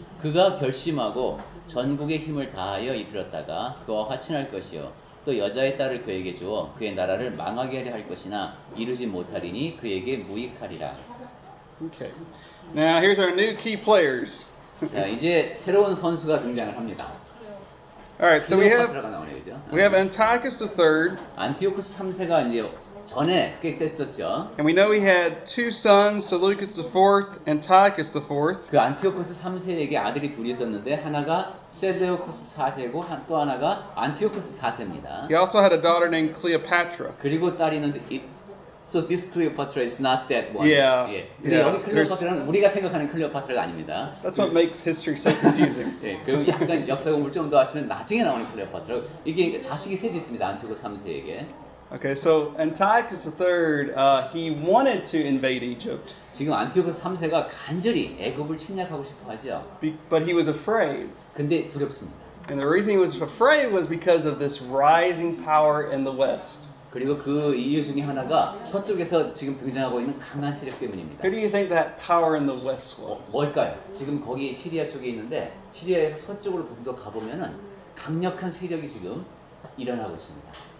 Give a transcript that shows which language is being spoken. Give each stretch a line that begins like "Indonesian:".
Korean: 그가 결심하고 전국의 힘을 다하여 이끌었다가 그와 화친할 것이요 또 여자의 딸을 그에게 주어 그의 나라를 망하게 하려 할 것이나 이루지 못하리니 그에게 무익하리라.
English: Okay. Now here's our new key players.
Korean: 자, 이제 새로운 선수가 등장을 합니다.
English: All right, so we
Korean: 클레오파트라가 나오네요, 그죠?
English: have Antiochus III,
Korean: 안티오코스 3세가 이제 전에 꽤 셌었죠.
English: and we know he had two sons, Seleucus IV, Antiochus IV.
Korean: 그 안티오코스 3세에게 아들이 둘이 있었는데 하나가 셀레우코스 4세고 또 하나가 안티오코스 4세입니다.
English: He also had a daughter named Cleopatra.
Korean: 그리고 딸이 있는데
English: so this Cleopatra is not that one. Yeah.
Korean: 예. 근데
English: Yeah.
Korean: 여기 클레오파트라는 우리가 생각하는 클레오파트라가 아닙니다.
English: That's what makes history so confusing.
Korean: 예, 그리고 약간 역사 공부를 좀 더 하시면 나중에 나오는 클레오파트라. 이게 자식이 셋이 있습니다. 안티오코스 3세에게.
English: Okay, so Antiochus III, he wanted to invade Egypt,
Korean: 지금 안티오코스 3세가 간절히 애굽을 침략하고 싶어 하죠.
English: but he was afraid.
Korean: 근데 두렵습니다.
English: And the reason he was afraid was because of this rising power in the west.
Korean: 그리고 그 이유 중에 하나가 서쪽에서 지금 등장하고 있는 강한 세력 때문입니다.
English: Who do you think that power in the west was?
Korean: 뭘까요? 지금 거기 시리아 쪽에 있는데 시리아에서 서쪽으로 좀 더 가보면은 강력한 세력이 지금 일어나고 있습니다.